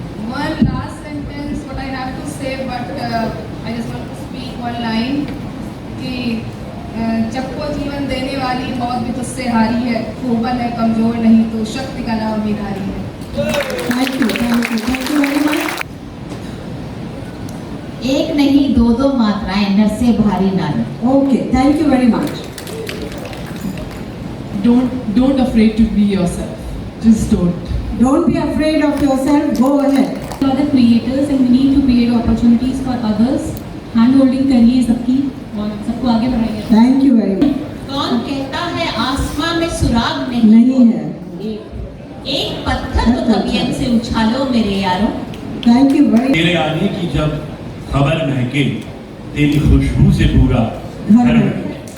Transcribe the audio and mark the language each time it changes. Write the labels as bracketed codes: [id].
[en] One last sentence, what I have to say, but I just want to speak one line [hi] कि जब को जीवन देने वाली मौत भी तुझसे हारी है, कोबल है कमजोर नहीं तो शक्ति का नाम भी नारी है. [en] Thank you very much. [hi] एक नहीं दो मात्राएं नर से भारी नारी. [en] Okay, thank you very much. Don't afraid to be yourself. Just don't. Don't be afraid of yourself. Go ahead. We are the creators and we need to create opportunities for others. [hi] Hand holding करिए सबकी और सबको आगे बढ़ाइए. [en] Thank you very much. [hi] कौन कहता है आसमां में सुराग नहीं है? एक पत्थर तो तबीयत से उछालो मेरे यारों. [en] Thank you very. [hi] तेरे आने की जब खबर महके, तेरी खुशबू से पूरा घर महके.